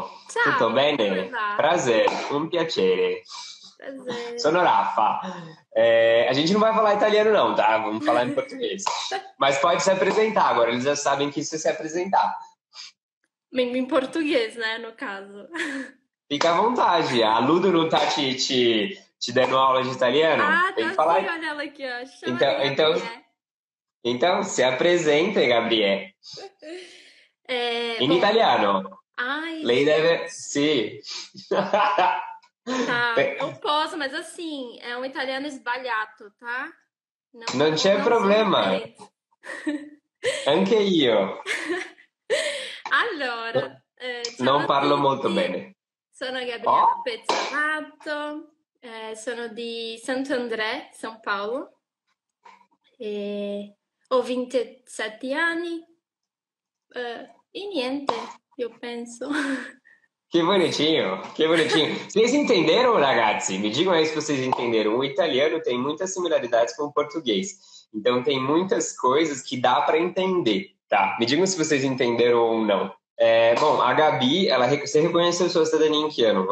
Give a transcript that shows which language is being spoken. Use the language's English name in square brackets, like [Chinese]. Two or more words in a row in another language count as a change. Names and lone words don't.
[Italian] Tutto Ciao, come bene? va? Prazer, um piacere. [Portuguese] Prazer. [Italian] Sono Rafa. [Portuguese] A gente não vai falar italiano não, tá? Vamos falar em português. Mas pode se apresentar agora, eles já sabem que isso é se apresentar. Em português, né, no caso. Fica à vontade. A Ludo não tá te dando aula de italiano? Ah, Tem que tá sim, falar. olha ela aqui, ó. Chama de Então, então, Gabriel. então se apresente, Gabriel. [Italian] In [Portuguese] Bom, [Italian] italiano. [Portuguese] ai, [Italian] Lei deve... [Portuguese] gente. [Italian] Sì. [Portuguese] Tá, eu posso, mas assim, é um italiano sbagliato, tá? [Italian] Non c'è [Portuguese] Não sou [Italian] problema. [Portuguese] fluente. [Italian] Anche io. Allora, ciao Non a parlo molto tutti. bene. Sono Oh? Gabriella Pezzolato, sono di Sant'André, São Paulo. Ho 27 anni e niente, [Portuguese] eu penso. Que bonitinho, que bonitinho. Vocês entenderam, ragazzi? Me digam aí se vocês entenderam. O italiano tem muitas similaridades com o português. Então tem muitas coisas que dá para entender, tá? Me digam se vocês entenderam ou não. Bom, a Gabi, você reconheceu sua cidadania em que ano?